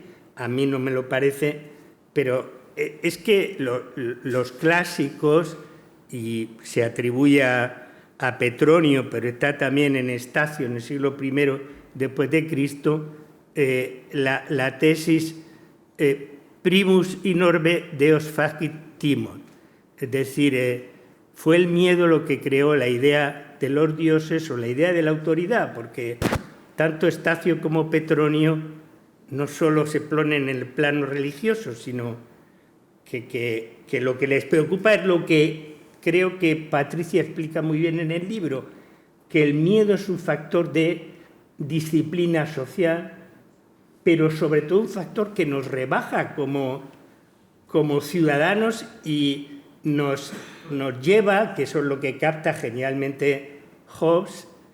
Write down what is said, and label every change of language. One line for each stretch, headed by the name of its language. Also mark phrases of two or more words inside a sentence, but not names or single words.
Spanish: A mí no me lo parece, pero es que los clásicos, y se atribuye a Petronio, pero está también en Estacio, en el siglo I después de Cristo, la tesis
Latin: primus in orbe Deus facit timor.
Spanish: Es decir, fue el miedo lo que creó la idea de los dioses o la idea de la autoridad, porque tanto Estacio como Petronio no solo se ponen en el plano religioso, sino que lo que les preocupa es lo que creo que Patricia explica muy bien en el libro, que el miedo es un factor de disciplina social, pero sobre todo un factor que nos rebaja como ciudadanos y nos lleva, que eso es lo que capta genialmente Hobbes,